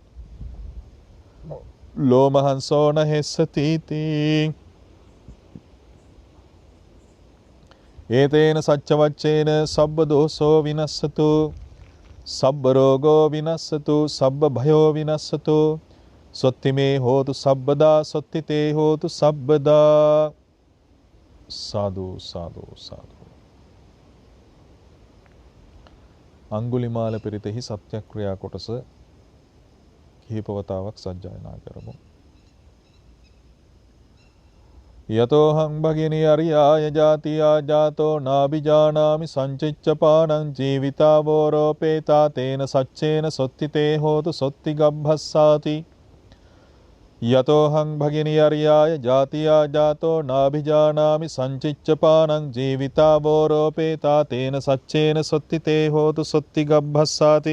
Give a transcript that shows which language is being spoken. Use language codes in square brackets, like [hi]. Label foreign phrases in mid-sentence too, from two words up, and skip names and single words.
[pi] ලෝමහංසෝ නහෙස්සති තී ඒතේන සච්ච වච්චේන සබ්බ දෝසෝ විනස්සතු සබ්බ රෝගෝ විනස්සතු සබ්බ භයෝ විනස්සතු සොත්තිමේ හෝතු සබ්බදා සොත්තිතේ හෝතු සබ්බදා සාදු සාදු සාදු. [si] අංගුලිමාල පිරිතෙහි සත්‍යක්‍රියා කොටස කිහිපවතාවක් සජ්ජායනා කරමු. [pi] යතෝහං භගිනි අරියාය ජාතියා ජාතෝ නාබිජානාමි සංචිච්චපානං ජීවිතාවෝරෝපේතා තේන සච්චේන සොත්තිතේ හෝතු සොත්ති ගබ්භස්සාති. යතෝහං භගිනි අරියාය ජාතියා ජාතෝ නාබිජානාමි සංචිච්චපානං ජීවිතාවෝරෝපේතා තේන සච්චේන සොත්තිතේ හෝතු සොත්ති ගබ්භස්සාති.